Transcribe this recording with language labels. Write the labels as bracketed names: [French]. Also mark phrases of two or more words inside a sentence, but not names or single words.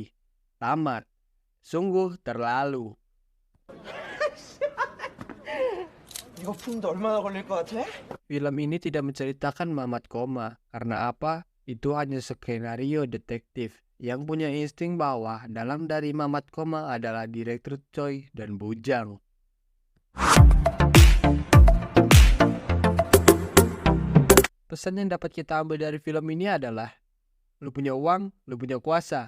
[Indonesian] Tamat. Sungguh terlalu. [Korean] 이거 푸는데 얼마나 걸릴 것 같아? [Indonesian] Film ini tidak menceritakan Mamat koma. Karena apa? Itu hanya skenario detektif yang punya insting bahwa dalam dari Mamat koma adalah Direktur Choi dan Bujang. Pesan yang dapat kita ambil dari film ini adalah, lu punya uang, lu punya kuasa.